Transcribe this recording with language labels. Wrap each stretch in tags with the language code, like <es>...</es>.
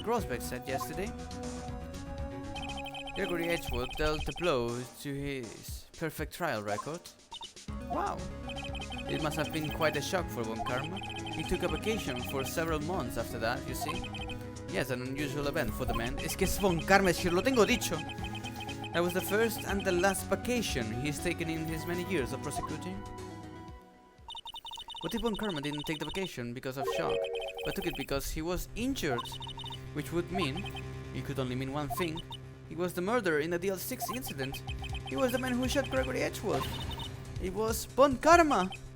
<en>Grosbeck said yesterday? Gregory Edgewood dealt a blow to his perfect trial record. Wow! It must have been quite a shock for Von Karma. He took a vacation for several months after that, you see. Yes, an unusual event for the man.</en> <es>Es que es Von Karma, si lo tengo dicho!</es> <en>That was the first and the last vacation he's taken in his many years of prosecuting. What if Von Karma didn't take the vacation because of shock, but took it because he was injured? Which would mean, it could only mean one thing. He was the murderer in the DL6 incident. He was the man who shot Gregory Edgewood. It was Von Karma!</en>